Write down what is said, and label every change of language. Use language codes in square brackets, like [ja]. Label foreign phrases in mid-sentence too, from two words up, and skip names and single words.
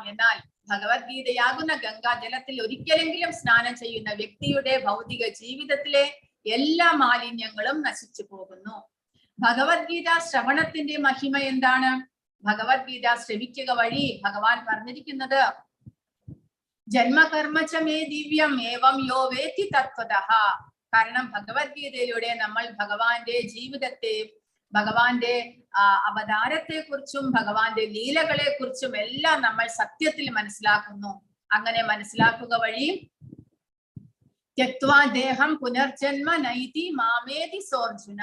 [ml] എന്നാൽ ഭഗവത്ഗീതയാകുന്ന ഗംഗാജലത്തിൽ ഒരിക്കലെങ്കിലും സ്നാനം ചെയ്യുന്ന വ്യക്തിയുടെ ഭൗതിക ജീവിതത്തിലെ എല്ലാ മാലിന്യങ്ങളും നശിച്ചു പോകുന്നു. ഭഗവത്ഗീത ശ്രവണത്തിന്റെ മഹിമ എന്താണ്? ഭഗവത്ഗീത ശ്രവിക്കുക വഴി ഭഗവാൻ പറഞ്ഞിരിക്കുന്നത് [sa] जन्म कर्म च मे दिव्यम् एवं यो वेत्ति तत्त्वतः. [ml] കാരണം ഭഗവത്ഗീതയിലൂടെ നമ്മൾ ഭഗവാന്റെ ജീവിതത്തെ, ഭഗവാന്റെ അവതാരത്തെ കുറിച്ചും ഭഗവാന്റെ ലീലകളെ കുറിച്ചും എല്ലാം നമ്മൾ സത്യത്തിൽ മനസ്സിലാക്കുന്നു. അങ്ങനെ മനസ്സിലാക്കുക വഴി [sa] त्यक्त्वा देहं पुनर्जन्म नैति मामेति सोऽर्जुन.